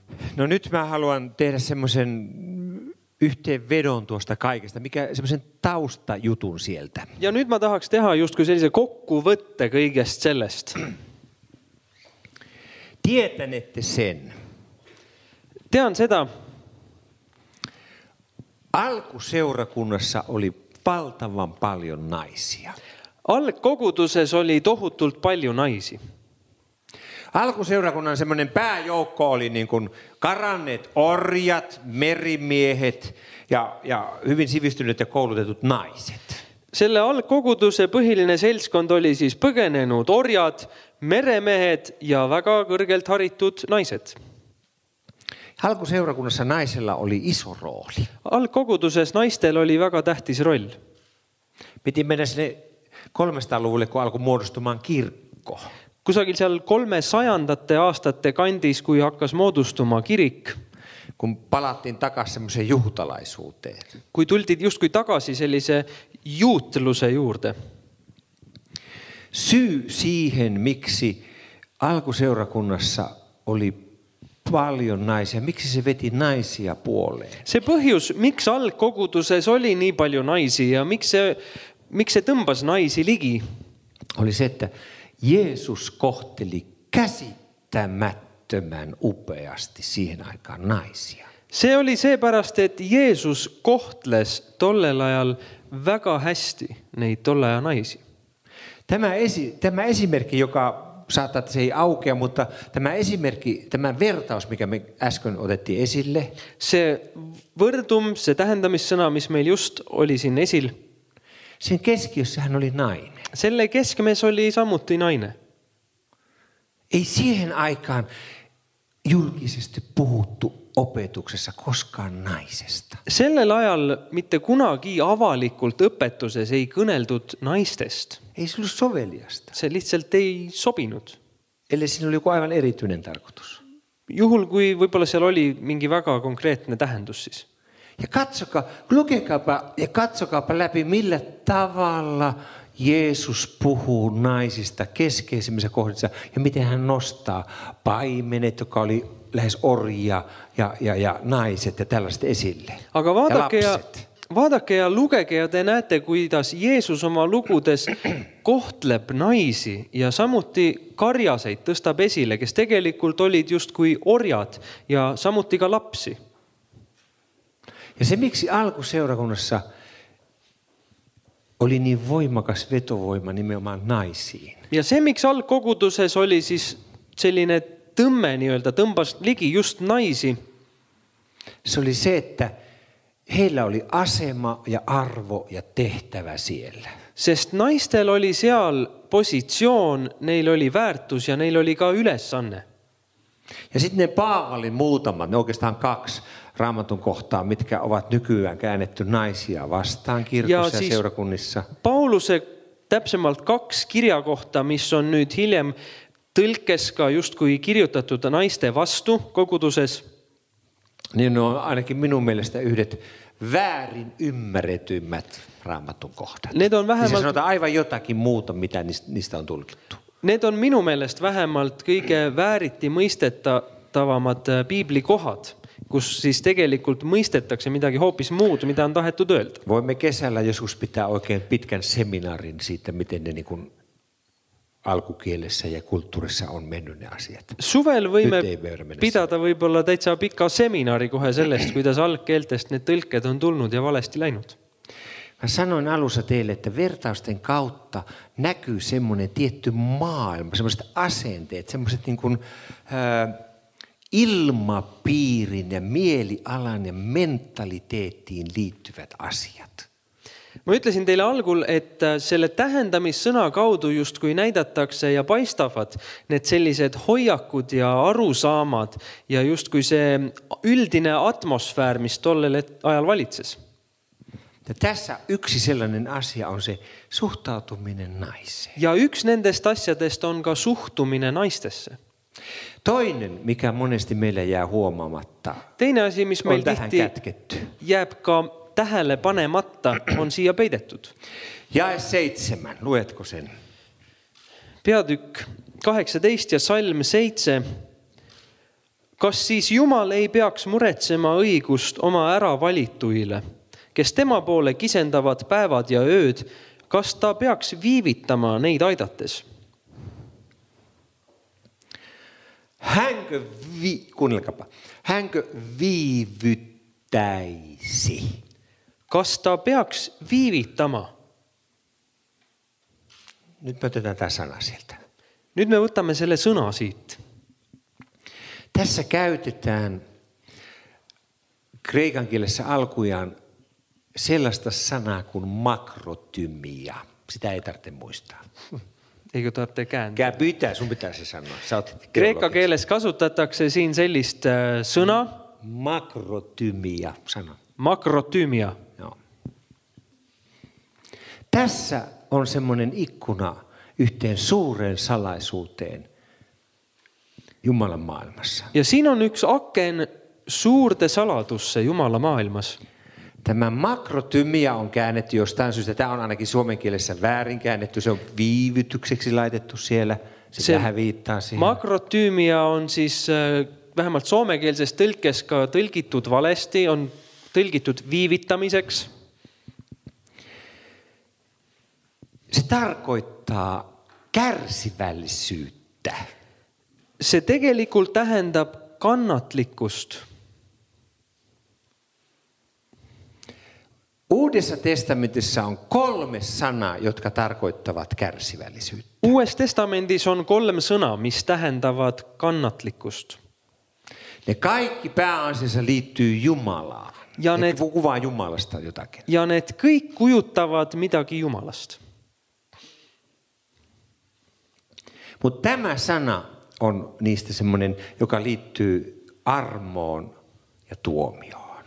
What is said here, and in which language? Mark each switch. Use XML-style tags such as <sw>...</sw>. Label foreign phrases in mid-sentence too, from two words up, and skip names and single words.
<fi>No nyt mä haluan tehdä semmoisen yhteenvedon tuosta kaikesta, mikä semmoisen taustajutun sieltä.</fi> <et>Ja nüüd ma tahaks teha justkui sellise kokkuvõtte kõigest sellest.</et> <fi>Tietänette sen.</fi> <et>Tean seda,</et> <fi>Alkuseurakunnassa oli valtavan paljon naisia.</fi> <et>algkoguduses oli tohutult palju naisi.</et> <fi>Alkuseurakunnan semmoinen pääjoukko oli niin kuin karanneet orjat, merimiehet ja hyvin sivistyneet ja koulutetut naiset.</fi> <et>Selle algkoguduse põhiline seltskond oli siis põgenenud orjad, meremehed ja väga kõrgelt haritud naised.</et> <fi>Alkuseurakunnassa naisella oli iso rooli.</fi> <et>Algkoguduses naistel oli väga tähtis roll.</et> <fi>Piti mennä sinne 300-luvulle, kun alkoi muodostumaan kirkko.</fi> <et>Kusagil seal 300. aastate kandis, kui hakkas moodustuma kirik,</et> <fi>Kun palattiin takaisin semmoiseen juutalaisuuteen.</fi> <et>kui tultid justkui tagasi sellise juutluse juurde.</et> <fi>Syy siihen, miksi alkuseurakunnassa oli paljon naisia, miksi se veti naisia puoleen.</fi> <et>See põhjus, miks algkoguduses oli nii palju naisi ja miks see tõmbas naisi ligi,</et> <fi>Oli se, että Jeesus kohteli käsittämättömän upeasti siihen aikaan naisia.</fi> <et>see oli seepärast, et Jeesus kohtles tollel ajal väga hästi neid tolle aja naisi.</et> <fi>Tämä esimerkki, joka saattaa, että se ei aukea, mutta tämä esimerkki, tämä vertaus, mikä me äsken otettiin esille,</fi> <et>See võrdum, see tähendamissõna, mis meil just oli siin esil,</et> <fi>sen keskiössä hän oli nainen.</fi> <et>selle keskmes oli samuti naine.</et> <fi>Ei siihen aikaan julkisesti puhuttu opetuksessa koskaan naisesta.</fi> <et>Sellel ajal mitte kunagi avalikult õpetuses ei kõneldud naistest.</et> <fi>Ei se ollut soveliasta.</fi> <et>See lihtsalt ei sobinud.</et> <fi>Eli siinä oli joku aivan erityinen tarkoitus.</fi> <et>Juhul, kui võib-olla seal oli mingi väga konkreetne tähendus siis.</et> <fi>Ja katsokaapa läpi, millä tavalla Jeesus puhuu naisista keskeisimmissä kohdissa ja miten hän nostaa paimenet, joka oli lähes orjia ja naiset ja tällaiset esille.</fi> <et>Aga Ja vaadake ja lugege ja te näete, kuidas Jeesus oma lugudes kohtleb naisi ja samuti karjaseid tõstab esile, kes tegelikult olid justkui orjad ja samuti ka lapsi.</et> <fi>Ja se, miksi alkuseurakunnassa oli niin voimakas vetovoima nimenomaan naisiin.</fi> <et>Ja see, miks algkoguduses oli siis selline tõmme nii-öelda tõmbas ligi just naisi,</et> <fi>Se oli se, että heillä oli asema ja arvo ja tehtävä siellä.</fi> <et>sest naistel oli seal positsioon, neil oli väärtus ja neil oli ka ülesanne.</et> <fi>Ja sitten ne Paavalin muutamat, ne oikeastaan 2 Raamatun kohtaa, mitkä ovat nykyään käännetty naisia vastaan kirkossa ja seurakunnissa.</fi> <et>Pauluse täpsemalt 2 kirjakohta, mis on nüüd hiljem tõlkes ka justkui kirjutatud naiste vastu koguduses.</et> <fi>Niin ne on ainakin minun mielestä yhdet väärin ymmärretymmät Raamatun kohdat.</fi> <et>Need on</et> <fi>Niin se sanotaan aivan jotakin muuta, mitä niistä on tulkittu.</fi> <et>Need on minu meelest vähemalt kõige vääriti mõistetavamad piiblikohad, kus siis tegelikult mõistetakse midagi hoopis muud, mida on tahetud öelda.</et> <fi>Voimme kesällä joskus pitää oikein pitkän seminaarin siitä, miten ne niin kuin alkukielessä ja kulttuurissa on mennyt ne asiat.</fi> <et>Suvel võime pidada võib-olla täitsa pika seminari kohe sellest, kuidas algkeeltest need tõlked on tulnud ja valesti läinud.</et> <fi>Mä sanoin alussa teille, että vertausten kautta näkyy semmoinen tietty maailma, semmoiset asenteet, semmoiset niin kuin ilmapiirin ja mielialan ja mentaliteettiin liittyvät asiat.</fi> <et>Ma ütlesin teile algul, et selle tähendamissõna kaudu justkui näidatakse ja paistavad need sellised hoiakud ja arusaamad ja justkui see üldine atmosfäär, mis tollel ajal valitses.</et> <fi>Ja tässä yksi sellainen asia on se suhtautuminen naiseen.</fi> <et>Ja üks nendest asjadest on ka suhtumine naistesse.</et> <fi>Toinen, mikä monesti meillä jää huomaamatta,</fi> <et>Teine asi, mis meil</et> <fi>on tähän</fi> <et>tihti</et> <fi>kätketty.</fi> <et>jääb ka tähele panematta, on siia peidetud.</et> <fi>Jae 7, luetko sen?</fi> <et>Peatükk 18 ja salm 7. Kas siis Jumal ei peaks muretsema õigust oma äravalituile, kes tema poole kisendavad päevad ja ööd, kas ta peaks viivitama neid aidates?</et> <fi>Hänkö viivyttäisi?</fi> <et>Kas ta peaks viivitama?</et> <fi>Nyt me otetaan tämä sana sieltä.</fi> <et>Nyt me võtame selle sõna siit.</et> <fi>Tässä käytetään kreikan kielessä alkujaan sellaista sanaa kuin makrotymia. Sitä ei tarvitse muistaa. Eikö tarvitse kääntää? Sun pitää se sanoa.</fi> <et>Kreeka keeles kasutatakse siin sellist sõna.</et> <fi>Makrotymia, sano. Makrotymia. Joo. Tässä on semmoinen ikkuna yhteen suureen salaisuuteen Jumalan maailmassa.</fi> <et>Ja siin on üks aken suurde saladusse Jumala maailmas.</et> <fi>Tämä makrotymia on käännetty jostain syystä. Tämä on ainakin suomen kielessä väärin käännetty. Se on viivytykseksi laitettu siellä. Se vähän viittaa siihen.</fi> <et>Makrotymia on siis vähemalt soomekeelses tõlkes ka tõlgitud valesti, on tõlgitud viivittamiseks.</et> <fi>Se tarkoittaa kärsivällisyyttä.</fi> <et>Se tegelikult tähendab kannatlikkust.</et> <fi>Uudessa testamentissa on 3 sanaa, jotka tarkoittavat kärsivällisyyttä.</fi> <et>Uues testamendis on 3 sõna, mis tähendavad kannatlikkust.</et> <fi>Ne kaikki pääasiassa liittyy Jumalaan. Ja ne kuvaa Jumalasta jotakin.</fi> <et>Ja need kõik kujutavad midagi Jumalasta.</et> <fi>Mutta tämä sana on niistä semmoinen, joka liittyy armoon ja tuomioon.</fi>